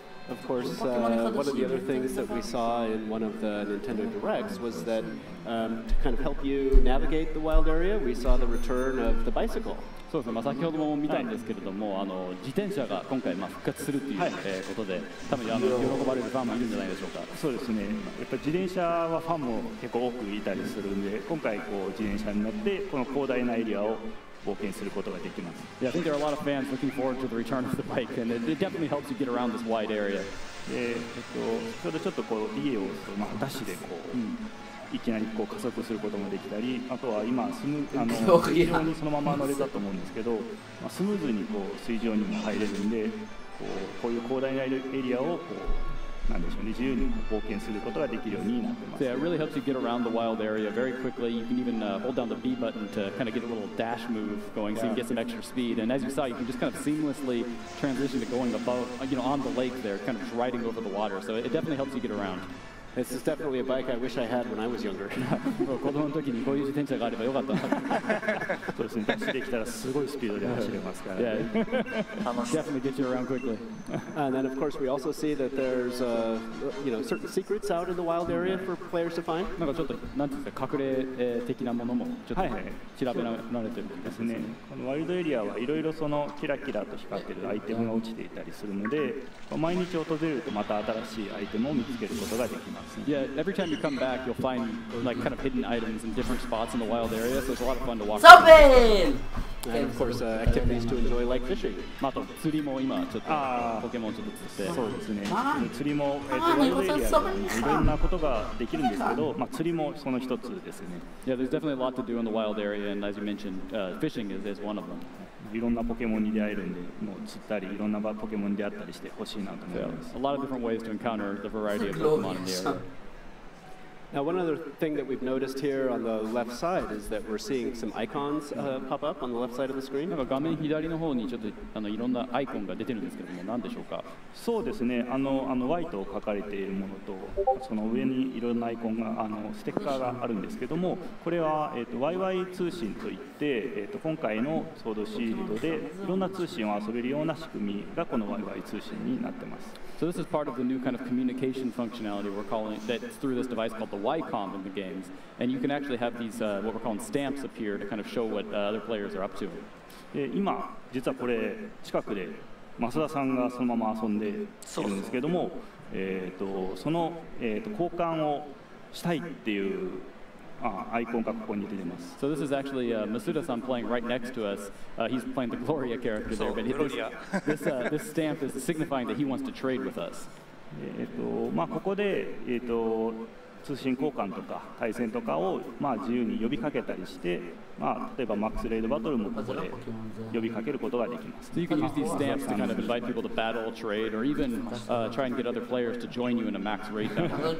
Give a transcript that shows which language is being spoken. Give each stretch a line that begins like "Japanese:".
English: Of course, one of the other things that we saw in one of the Nintendo Directs was that to kind of help you navigate the wild area, we saw the return of the bicycle.
Japanese: そうですね、先ほども見たんですけれども、自転車が今回復活するということで、多分喜ばれるファンもいるんじゃないでしょうか。そうですね、やっぱり自転車はファンも結構多くいたりするんで、今回自転車に乗ってこの広大なエリアを冒険することができます。
English: Yeah, I think there are a lot of fans looking forward to the return of the bike, and it definitely helps you get around this wide area.
Japanese: ちょうどちょっと家をダッシュでいきなり加速することもできたり、あとは今水上にそのまま乗れたと思うんですけど、スムーズに水上にも入れるんで、こういう広大なエリアをなんでしょうね、自由に冒険することができるようになってます。
English: Yeah, it really helps you get around the wild area very quickly. You can even hold down the B button to kind of get a little dash move going, so you can get some extra speed. And as you saw, you can just kind of seamlessly transition to going above, on the lake there, kind of just riding over the water. So it definitely helps you get around. This is definitely a bike I wish I had when I was younger.
Japanese: 子供の時にこういう自転車があればよかった。そうですね、ダッシュできたらすごいスピードで走れますから。
English: Yeah, definitely get you around quickly. And then, of course, we also see that there's, certain secrets out in the wild area for players to find.
Japanese: なんかちょっとなんていうんですか、隠れ的なものもちょっと調べられてるんですね。このワイルドエリアはいろいろそのキラキラと光ってるアイテムが落ちていたりするので、毎日訪れるとまた新しいアイテムを見つけることができます。
English: Yeah, every time you come back, you'll find kind of hidden items in different spots in the wild area, so it's a lot of fun to walk. Sobel! And of course, activities to enjoy like fishing.
Japanese: あと釣りも今ちょっとポケモンちょっと釣って。そうですね。釣りもワイルドエリアでいろんなことができるんですけど、釣りもその一つですね。
English: Yeah, there's definitely a lot to do in the wild area, and as you mentioned, fishing is one of them.
Japanese: いろんなポケモンに出会えるんで、もう釣ったりいろんなポケモンに出会ったりしてほしいなと思います。
English: A lot of different ways to encounter the variety of Pokemon in the area. Now, one other thing that we've noticed here on the left side is that we're seeing some icons pop up on the left side of the screen.
Japanese: なんか画面左の方にちょっといろんなアイコンが出てるんですけども、何でしょうか。そうですね。 Y と書かれているものと、その上にいろんなアイコンがステッカーがあるんですけども、これはYY 通信といって、今回のソードシールドでいろんな通信を遊べるような仕組みがこの YY 通信になってます。
English: So this is part of the new kind of communication functionality we're calling that's through this device called the Y-comb in the games, and you can actually have these what we're calling stamps appear to kind of show what other players are up to.
Japanese: 今実はこれ近くで増田さんがそのまま遊んでいるんですけども、その、交換をしたいっていうアイコンがここに出てます。
English: So this is actually Masuda-san playing right next to us. He's playing the Gloria character there, but this stamp is signifying that he wants to trade with us.
Japanese: まあここで通信交換とか対戦とかをまあ自由に呼びかけたりして、まあ例えばマックスレイドバトルもここで呼びかけることができます。
English: So you can use these stamps to kind of invite people to battle, trade, or even try and get other players to join you in a max raid battle.